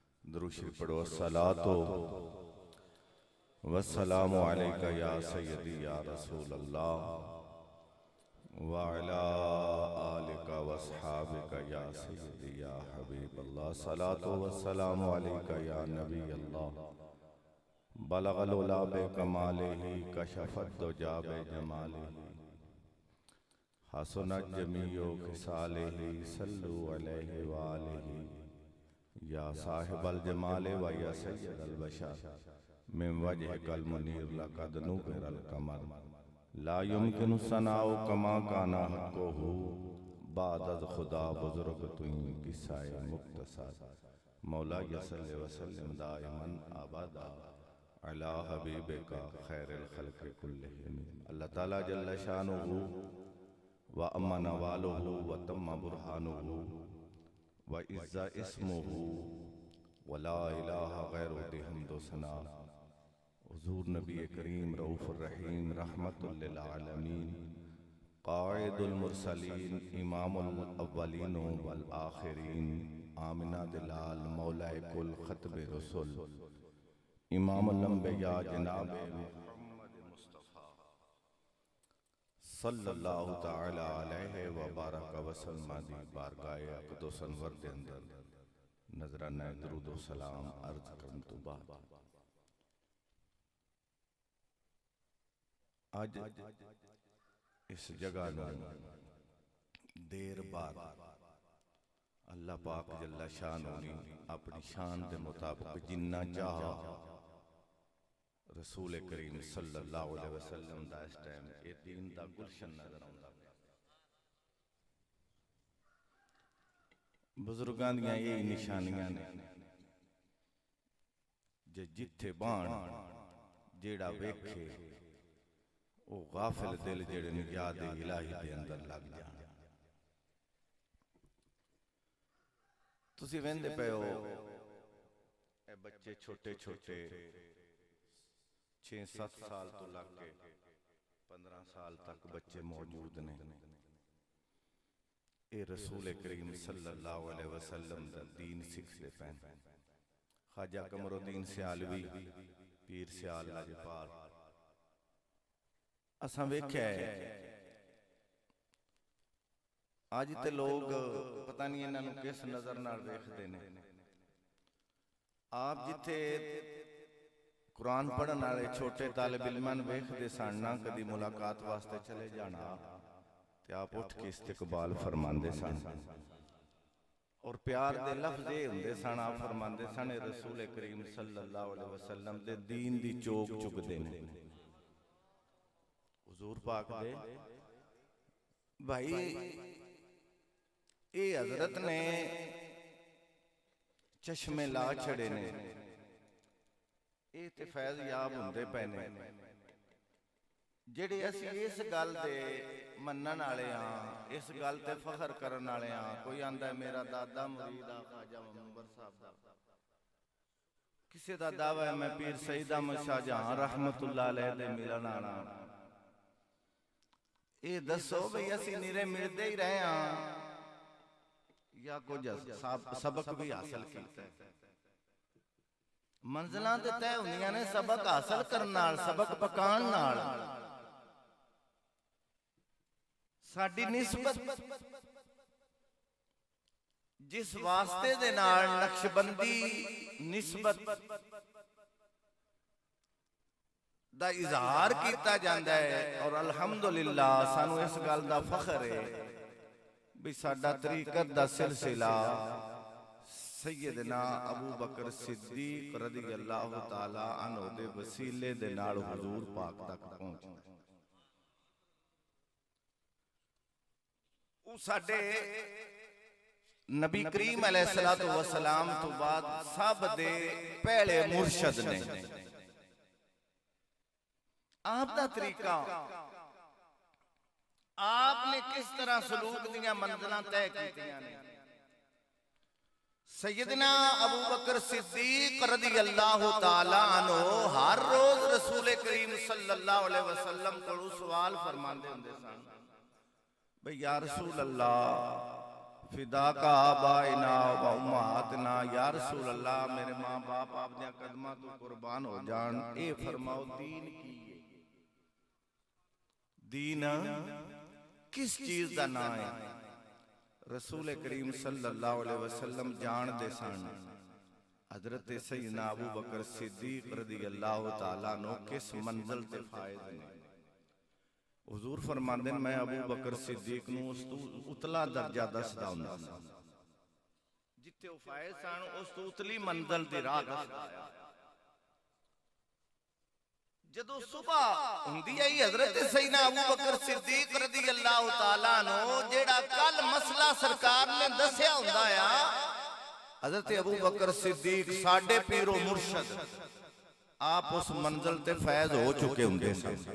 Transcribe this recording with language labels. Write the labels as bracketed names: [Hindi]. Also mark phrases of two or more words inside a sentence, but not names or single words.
[Urdu] درود شریف پڑھو. [Arabic] الصلاة والسلام عليك يا سيدي يا رسول الله وعلى آلك وأصحابك يا سيدي يا حبيب الله. صلاة والسلام عليك يا نبي الله بلغ العلى بكماله كشف الدجى بجماله حسنت جميع خصاله صلوا عليه وآله يا صاحب الجمال ويا سيد البشر من وجهك المنير لقد نور القمر لا يمكن الثناء كما كان حقه [Persian] بعد از خدا بزرگ توئی قصه مختصر [Arabic] مولاي صل وسلم دائما أبدا على حبيبك خير الخلق كلهم. الله تعالى جل شأنه وعم نواله وتم برهانه وعز اسمه ولا إله غيره بحمد ثنا. [Urdu] حضور نبی کریم رؤف الرحیم رحمۃ للعالمین قائد المرسلین امام الاولین والآخرین آمنہ دلال مولائے کل ختم رسل امام الانبیاء جناب محمد مصطفیٰ [Arabic] صلى الله تعالى عليه وبارك وسلم [Punjabi] دی بارگاہ اقدس انور دے اندر نذرانہ درود و سلام عرض کرن توں بعد اج اس جگہ دیر بعد اللہ پاک جل شان اپنی شان دے مطابق جنا چاہ رسول کریم [Arabic] صلى الله عليه وسلم [Punjabi] دا اس ٹائم ایہہ دین دا گلشن نظر آؤندا. بزرگاں دیاں ایہو نشانیاں نیں جے جتھے بہن جیہڑا ویکھے او غافل دل جیہڑے نیں یاد الٰہی دے اندر لگ جان. تسی ویکھدے پئے ہو ایہہ بچے چھوٹے چھوٹے 6-7 سال توں لگ کے 15 سال تک بچے موجود نیں. ایہہ رسول کریم [Arabic] صلى الله عليه وسلم [Punjabi] دا دین سکھدے پئے نیں. خواجہ قمرالدین سیالوی پیر سیال لجپال اساں ویکھیا اے اج تے لوک پتہ نہیں انہاں نوں کس نظر نال ویکھدے نیں. آپ جتھے قرآن پڑھن والے چھوٹے طالب علماں نوں ویکھدے سن نا کدی ملاقات واسطے چلے جانا تے آپ اٹھ کے استقبال فرماندے سن اور پیار دے لفظ ایہہ ہندے سن. آپ فرماندے سن رسول کریم [Arabic] صلى الله عليه وسلم [Punjabi] دے دین دی چوگ چگدے نیں. حضور پاک دے بھائی ایہہ حضرت نے چشمے لا چھڈے نیں ایہہ تے فیض یاب ہندے پئے نیں جیہڑے اسی اس گل دے منن والے ہاں اس گل تے فخر کرن والے ہاں. کوئی آندا اے میرا دادا مرید آ خواجہ منور صاحب دا، کسے دا دعویٰ اے میں پیر سعید احمد شاہجہاں [Arabic] رحمة الله عليه [Punjabi] دے ملن آنا. ایہہ دسو بھائی اسی نرے ملدے ای رہے ہاں یا کجھ سبق وی حاصل کیتا. منزلاں تے طے ہندیاں نیں سبق حاصل کرن نال سبق پکان نال. ساڈی نسبت جس واسطے دے نال نقشبندی نسبت دا اظہار [Urdu] کیا جاتا ہے اور [Punjabi] الحمدللہ سانوں اس گل دا فخر اے وی ساڈا طریقت دا سلسلہ سیدنا ابوبکر صدیق [Arabic] رضي الله تعالى عنه [Punjabi] دے وسیلے دے نال حضور پاک تک پہنچدا. او ساڈے نبی کریم [Arabic] عليه الصلاة والسلام [Punjabi] توں بعد سب دے پہلے مرشد نیں. آپ دا طریقہ آپ نے کس طرح سلوک دیاں منزلاں طے کیتیاں نیں. سیدنا ابوبکر صدیق [Arabic] رضي الله تعالى عنه [Punjabi] ہر روز رسول کریم [Arabic] صلى الله عليه وسلم [Punjabi] نوں سوال فرماندے ہندے سن بھائی [Arabic] يا رسول الله فداك آباؤنا وأمهاتنا، يا رسول الله [Punjabi] میرے ماں پیو آپ دے قدماں توں قربان ہو جان. ایہہ فرماؤ دین کی اے؟ دین کس چیز دا ناں اے? رسول کریم [Arabic] صلى الله عليه وسلم [Punjabi] جاندے سن حضرت سیدنا ابوبکر صدیق [Arabic] رضي الله تعالى [Punjabi] نوں کس منزل تے فائز نیں. حضور فرماندے میں ابوبکر صدیق نوں اس توں اتلا درجہ دسدا ہندا سی، جتھے او فائز سن اس توں اتلی منزل دی راہ دسدا آیا. جدوں صبح ہندی آئی حضرت سیدنا ابوبکر صدیق [Arabic] رضي الله تعالى [Punjabi] نوں جیہڑا کل مسئلہ سرکار نے دسیا ہندا آ، حضرت ابوبکر صدیق ساڈے پیر و مرشد آپ اس منزل تے فائز ہو چکے ہندے سن.